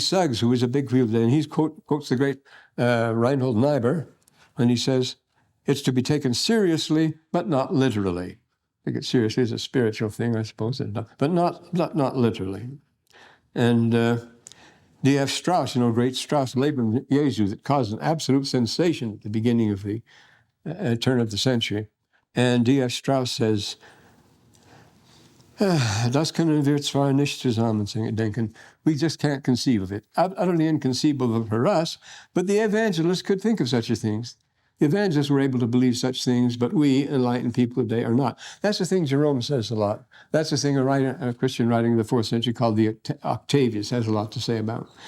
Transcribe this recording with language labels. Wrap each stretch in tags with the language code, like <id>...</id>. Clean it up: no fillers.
<en>Suggs, who is a big wheel today, and he quotes the great Reinhold Niebuhr, when he says, it's to be taken seriously, but not literally. Take it seriously as a spiritual thing, I suppose, but not literally. And D.F. Strauss, great Strauss, Leben Jesu, that caused an absolute sensation at the beginning of the turn of the century. And D.F.</en> <de>Strauss says, Das können wir zwar nicht zusammendenken.</de> <en>We just can't conceive of it. Utterly inconceivable for us, but the evangelists could think of such things. The evangelists were able to believe such things, but we, enlightened people of today, are not. That's the thing Jerome says a lot. That's the thing a Christian writing in the 4th century called the Octavius has a lot to say about.</en>